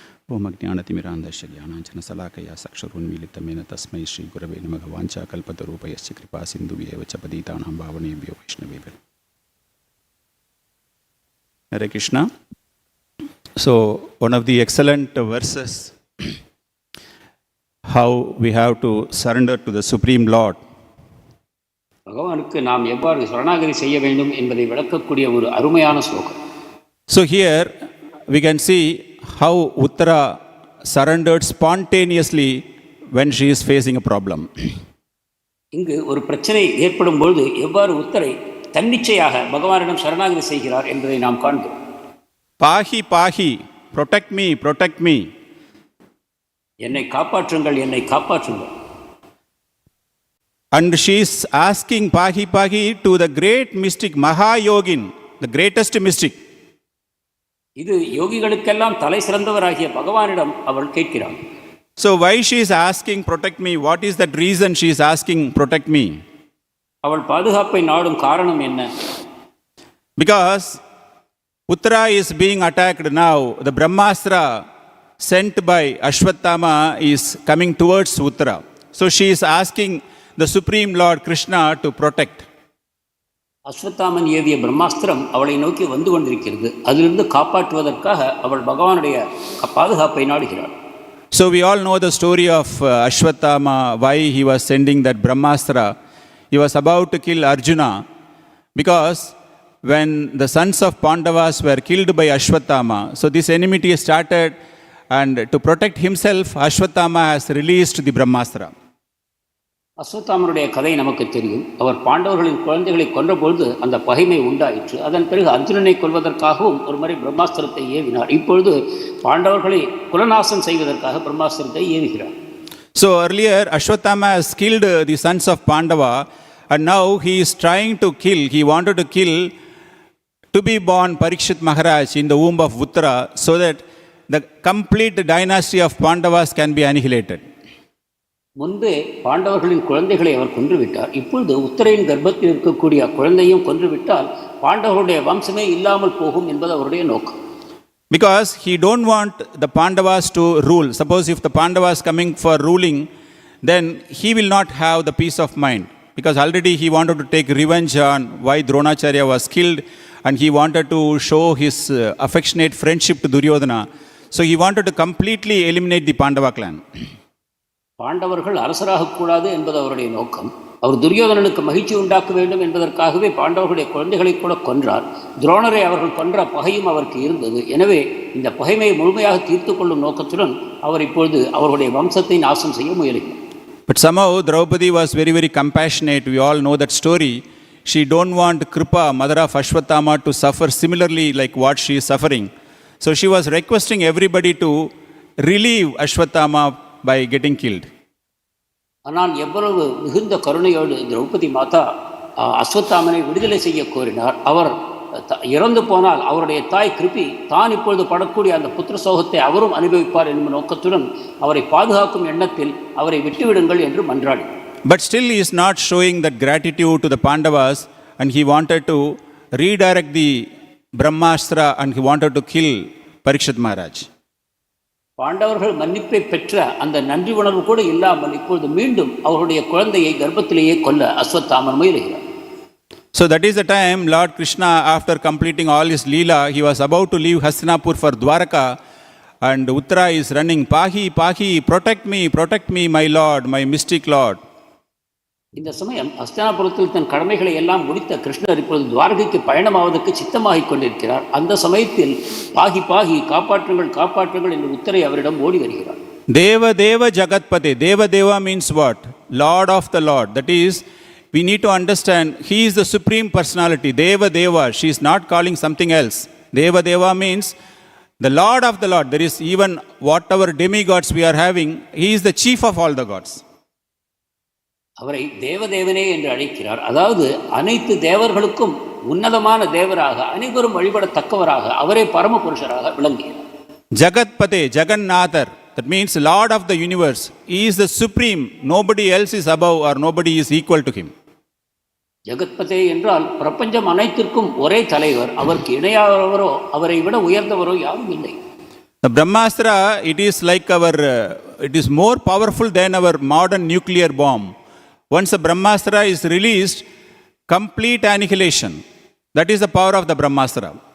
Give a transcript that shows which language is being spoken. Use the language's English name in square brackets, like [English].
[Sanskrit] Om Ajnanatimirandasya Jnananjana Salakaya Sakshurunmilitamena Tasmai Shri Gurave Namaha Vancha Kalpatarupayasya Kripa Sindhuvyeva Cha Patitanam Pavanebhyo Vaishnavebhyo. Hare Krishna. [English] So, one of the excellent verses, how we have to surrender to the Supreme Lord. [Tamil] பகவானுக்கு நாம் எவ்வாறு சரணாகதி செய்ய வேண்டும் என்பதை விளக்கக்கூடிய ஒரு அருமையான ஸ்லோகம். [English] So here we can see how Uttarā surrendered spontaneously when she is facing a problem. [Tamil] இங்கு ஒரு பிரச்சனை ஏற்படும் பொழுது எவ்வாறு உத்தரை தன்னிச்சையாக பகவானிடம் சரணாகதி செய்கிறார் என்பதை நாம் காண்கிறோம். [Sanskrit] Pāhi, pāhi, [English] protect me, protect me. [Tamil] என்னை காப்பாற்றுங்கள், என்னை காப்பாற்றுங்கள். [English] And she is asking [Sanskrit] pāhi, pāhi [English] to the great mystic mahā-yogin, the greatest mystic. [Tamil] இது யோகிகளுக்கெல்லாம் தலை சிறந்தவராகிய பகவானிடம் அவள் கேட்கிறாள். [English] So why she is asking protect me? What is that reason she is asking protect me? [Tamil] அவள் பாதுகாப்பை நாடும் காரணம் என்ன? [English] Because Uttarā is being attacked now. The Brahmastra sent by Ashwatthama is coming towards Uttarā. So she is asking the Supreme Lord Krishna to protect. [Tamil] Ashwatthama ஏவிய பிரம்மாஸ்திரம் அவளை நோக்கி வந்து கொண்டிருக்கிறது. அதிலிருந்து காப்பாற்றுவதற்காக அவள் பகவானுடைய பாதுகாப்பை நாடுகிறாள். [English] So we all know the story of Ashwatthama, why he was sending that Brahmastra. He was about to kill Arjuna because when the sons of Pandavas were killed by Ashwatthama, so this enmity started, and to protect himself, Ashwatthama has released the Brahmastra. [Tamil] அஸ்வத்தாமனுடைய கதை நமக்கு தெரியும். அவர் பாண்டவர்களின் குழந்தைகளை கொன்றபொழுது அந்த பகைமை உண்டாயிற்று. அதன் பிறகு அர்ஜுனனை கொல்வதற்காகவும் ஒரு முறை பிரம்மாஸ்திரத்தை ஏவினார். இப்பொழுது பாண்டவர்களை குலநாசம் செய்வதற்காக பிரம்மாஸ்திரத்தை ஏவுகிறார். [English] So earlier Ashwatthama has killed the sons of Pandava, and now he is trying to kill, he wanted to kill to be born Parikshit Maharaj in the womb of Uttarā, so that the complete dynasty of Pandavas can be annihilated. [Tamil] முன்பே பாண்டவர்களின் குழந்தைகளை அவர் கொன்றுவிட்டார். இப்பொழுது உத்தரையின் கர்ப்பத்தில் இருக்கக்கூடிய குழந்தையும் கொன்றுவிட்டால் பாண்டவர்களுடைய வம்சமே இல்லாமல் போகும் என்பது அவருடைய நோக்கம். [English] Because he don't want the Pandavas to rule. Suppose if the Pandavas coming for ruling, then he will not have the peace of mind. Because already he wanted to take revenge on why Dronacharya was killed, and he wanted to show his affectionate friendship to Duryodhana. So he wanted to completely eliminate the Pandava clan. [Tamil] பாண்டவர்கள் அரசராகக்கூடாது என்பது அவருடைய நோக்கம். அவர் துரியோதனனுக்கு மகிழ்ச்சி உண்டாக்க வேண்டும் என்பதற்காகவே பாண்டவர்களுடைய குழந்தைகளை கூட கொன்றார். துரோணரை அவர்கள் கொன்ற பகையும் அவருக்கு இருந்தது. எனவே இந்த பகைமையை முழுமையாக தீர்த்து கொள்ளும் நோக்கத்துடன் அவர் இப்பொழுது அவர்களுடைய வம்சத்தை நாசம் செய்ய முயலுகிறார். [English] But somehow Draupadi was very, very compassionate. We all know that story. She don't want Kripa, mother of Ashwatthama, to suffer similarly like what she is suffering. So she was requesting everybody to relieve Ashwatthama by getting killed. [Tamil] ஆனால் எவ்வளவு மிகுந்த கருணையோடு திரௌபதி மாதா அஸ்வத்தாமனை விடுதலை செய்ய கோரினார். அவர் இறந்து போனால் அவருடைய தாய் கிருபி தான் இப்பொழுது படக்கூடிய அந்த புத்திர சோகத்தை அவரும் அனுபவிப்பார் என்னும் நோக்கத்துடன் அவரை பாதுகாக்கும் எண்ணத்தில் அவரை விட்டுவிடுங்கள் என்று மன்றாடி. [English] But still he is not showing that gratitude to the Pandavas, and he wanted to redirect the Brahmastra, and he wanted to kill Parikshit Maharaj. [Tamil] பாண்டவர்கள் மன்னிப்பை பெற்ற அந்த நன்றி உணர்வு கூட இல்லாமல் இப்பொழுது மீண்டும் அவருடைய குழந்தையை கர்ப்பத்திலேயே கொல்ல Ashwatthama முயலுகிறார். [English] So that is the time Lord Krishna, after completing all his leela, he was about to leave Hastinapur for Dwaraka, and Uttarā is running, [Sanskrit] pāhi, pāhi, [English] protect me, my Lord, my mystic Lord. [Tamil] இந்த சமயம் ஹஸ்தினாபுரத்தில் தன் கடமைகளை எல்லாம் முடித்த கிருஷ்ணர் இப்பொழுது துவாரகைக்கு பயணமாவதற்கு சித்தமாகிக் கொண்டிருக்கிறார். அந்த சமயத்தில் [Sanskrit] பாகி பாகி [Tamil] காப்பாற்றுங்கள் என்று உத்தரை அவரிடம் ஓடி வருகிறார். [Sanskrit] Deva-deva jagat-pate. [English] Deva-deva means what? Lord of the Lord. That is, we need to understand he is the supreme personality. Deva-deva. She is not calling something else. Deva-deva means the Lord of the Lord. There is even whatever demigods we are having, he is the chief of all the gods. [Tamil] அவரை தேவதேவனே என்று அழைக்கிறார். அதாவது அனைத்து தேவர்களுக்கும் உன்னதமான தேவராக, அனைவரும் வழிபடத்தக்கவராக, அவரே பரம புருஷராக விளங்குகிறார். [English] Jagat-pate, Jagannathar. That means Lord of the universe. He is the supreme. Nobody else is above or nobody is equal to him. [Tamil] ஜகத்பதே என்றால் பிரபஞ்சம் அனைத்திற்கும் ஒரே தலைவர். அவருக்கு இணையானவரோ அவரை விட உயர்ந்தவரோ யாரும் இல்லை. [English] The Brahmastra, it is like it is more powerful than our modern nuclear bomb. Once the Brahmastra is released, complete annihilation. That is the power of the Brahmastra.